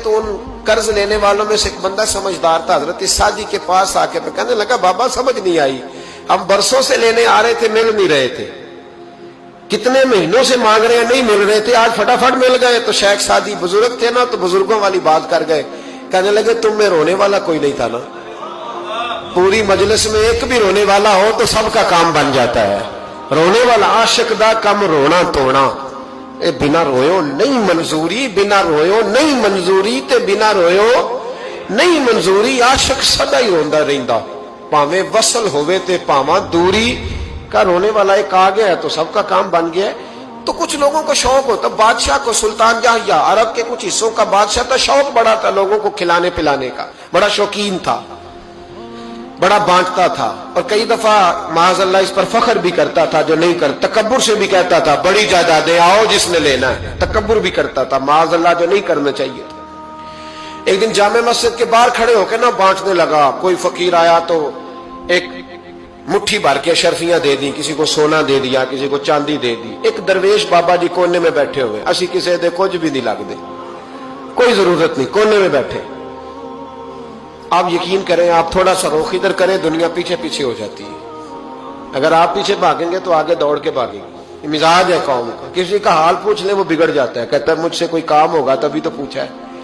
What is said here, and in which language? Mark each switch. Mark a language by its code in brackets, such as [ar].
[ur] تو ان قرض لینے والوں میں سے ایک بندہ سمجھدار تھا, حضرت سعدی کے پاس آ کے کہنے لگا بابا سمجھ نہیں آئی, ہم برسوں سے لینے آ رہے تھے مل نہیں رہے تھے, کتنے مہینوں سے مانگ رہے ہیں نہیں مل رہے تھے, آج فٹافٹ مل گئے. تو شیخ سعدی بزرگ تھے نا, تو بزرگوں والی بات کر گئے, کہنے لگے تم میں رونے والا کوئی نہیں تھا نا, پوری مجلس میں ایک بھی رونے والا ہو تو سب کا کام بن جاتا ہے. [pa] رونے والا عاشق دا کم رونا توڑنا, اے بنا رویو نہیں منظوری, بنا رویو نہیں منظوری, تے بنا رویو نہیں منظوری. عاشق سدا ہی روندا رہندا, پاویں وصل ہوئے تے پاواں دوری. [ur] کا رونے والا ایک آ گیا ہے تو سب کا کام بن گیا ہے. تو کچھ لوگوں کو شوق ہوتا, بادشاہ کو سلطان یحییٰ عرب کے کچھ حصوں کا بادشاہ تھا, شوق بڑا تھا لوگوں کو کھلانے پلانے کا, بڑا شوقین تھا, بڑا بانٹتا تھا. اور کئی دفعہ معاذ اللہ اس پر فخر بھی کرتا تھا جو نہیں کر, تکبر سے بھی کہتا تھا بڑی جائیدادیں آؤ جس نے لینا ہے, تکبر بھی کرتا تھا معاذ اللہ جو نہیں کرنا چاہیے تھا. ایک دن جامع مسجد کے باہر کھڑے ہو کے نا بانٹنے لگا. کوئی فقیر آیا تو ایک مٹھی بھر کے اشرفیاں دے دی, کسی کو سونا دے دیا, کسی کو چاندی دے دی. ایک درویش بابا جی کونے میں بیٹھے ہوئے, [pa] اسی کسی دے کچھ بھی نہیں لگ دے, [ur] کوئی ضرورت نہیں, کونے میں بیٹھے. آپ یقین کریں, آپ تھوڑا سا رخ ادھر کریں, دنیا پیچھے پیچھے ہو جاتی ہے. اگر آپ پیچھے بھاگیں گے تو آگے دوڑ کے بھاگیں گے. یہ مزاج ہے قوم کا, کسی کا حال پوچھ لیں وہ بگڑ جاتا ہے, کہتا ہے مجھ سے کوئی کام ہوگا تبھی تو پوچھا ہے.